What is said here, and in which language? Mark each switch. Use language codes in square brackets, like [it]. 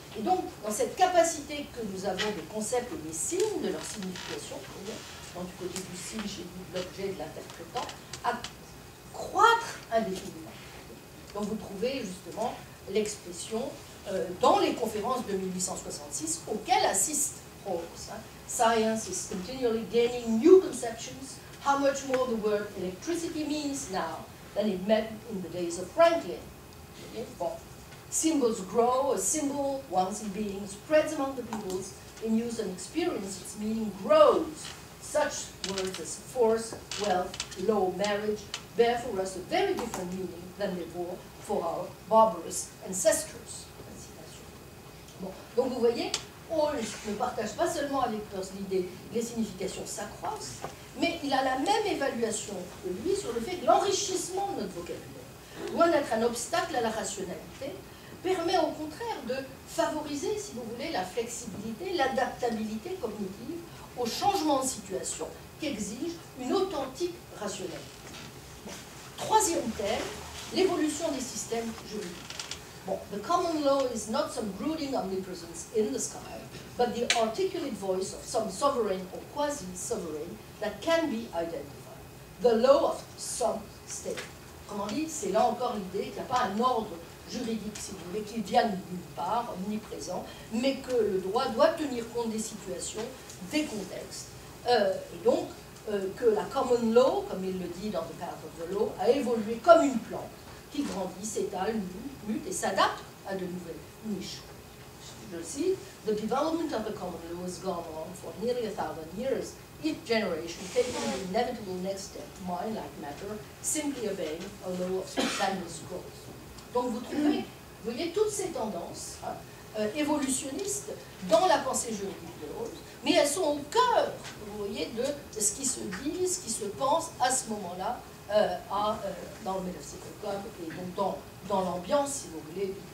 [fr] Et donc, dans cette capacité que nous avons des concepts et des signes, de leur signification, donc du côté du signe, chez l'objet, de l'interprétant, à croître indéfiniment. Donc vous trouvez justement l'expression dans les conférences de 1866 auxquelles assiste Rawls. [en] Science is continually gaining new conceptions, how much more the word electricity means now than it meant in the days of Franklin. Bon. Symbols grow, a symbol, once in being, spreads among the peoples, in use and experience, its meaning grows. Such words as force, wealth, law, marriage, bear for us a very different meaning than they bore for our barbarous ancestors. [fr] Bon. Donc vous voyez, Holmes ne partage pas seulement avec Peirce l'idée que les significations s'accroissent, mais il a la même évaluation que lui sur le fait que l'enrichissement de notre vocabulaire, loin d'être un obstacle à la rationalité, permet au contraire de favoriser, si vous voulez, la flexibilité, l'adaptabilité cognitive aux changements de situation qu'exige une authentique rationalité. Troisième thème, l'évolution des systèmes juridiques. [en] Bon, the common law is not some brooding omnipresence in the sky, but the articulate voice of some sovereign or quasi-sovereign that can be identified. The law of some state. [fr] Comment dit, c'est là encore l'idée qu'il n'y a pas un ordre juridique, si vous voulez, qui vient de nulle part, omniprésent, mais que le droit doit tenir compte des situations, des contextes, et donc que la common law, comme il le dit dans The Path of the Law, a évolué comme une plante qui grandit, s'étale, mute et s'adapte à de nouvelles niches. Je cite, [en] The development of the common law has gone on for nearly 1,000 years, each generation taking the inevitable next step, mind like matter, simply obeying a law of spontaneous growth. [fr] Donc vous trouvez, vous voyez, toutes ces tendances évolutionnistes dans la pensée juridique de Holmes, mais elles sont au cœur, vous voyez, de ce qui se dit, ce qui se pense à ce moment-là dans le Metaphysical Club et donc dans l'ambiance, si vous voulez.